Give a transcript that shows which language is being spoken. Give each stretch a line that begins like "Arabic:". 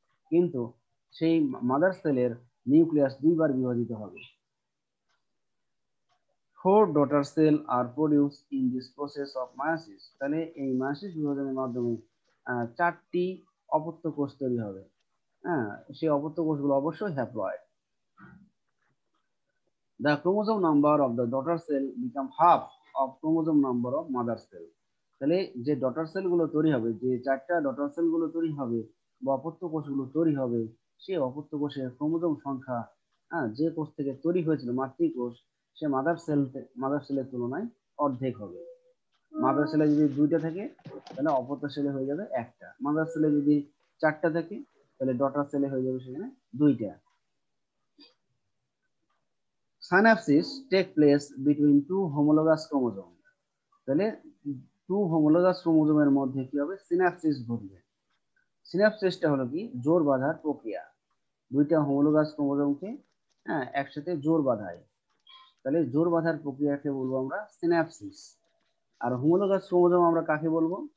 Bangla: কিন্তু সেই মাদার সেলের নিউক্লিয়াস দুইবার বিভাজিত হবে।
English: 4 daughter cell are produce in this process of meiosis.
Bangla: তাহলে এই মায়োসিস বিভাজনের মাধ্যমে 4টি অপত্য কোষ তৈরি হবে। হ্যাঁ, সেই অপত্য কোষগুলো অবশ্যই haploid.
English: The chromosome number of the daughter cell become half of chromosome number of mother cell.
Bangla: তাহলে যে ডটার সেল গুলো তৈরি হবে, যে 4টা ডটার সেল গুলো তৈরি হবে বা অপত্য কোষগুলো তৈরি হবে, সেই অপত্য কোষের ক্রোমোজোম সংখ্যা, হ্যাঁ, যে কোষ থেকে তৈরি হয়েছিল মাতৃকোষ, সে মাদার সেলের তুলনায় অর্ধেক হবে। মাদার সেলে যদি 2টা থাকে, তাহলে অপত্য সেলে হয়ে যাবে 1টা। মাদার সেলে যদি 4টা থাকে, তাহলে ডটার সেলে হয়ে যাবে সেখানে 2টা।
English: Synapses take place between two homologous chromosomes.
Bangla: তাহলে টু হোমোলোগাস ক্রোমোজোমের মধ্যে কি হবে? সিনাপসিস ঘটবে। সিনাপসিসটা হলো কি? জোর বাঁধার প্রক্রিয়া। 2টা হোমোলোগাস ক্রোমোজোমকে, হ্যাঁ, একসাথে জোর বাঁধায়। তাহলে জোর বাঁধার প্রক্রিয়াকে বলবো আমরা সিনাপসিস। আর হোমোলোগাস ক্রোমোজোম আমরা কাকে বলবো?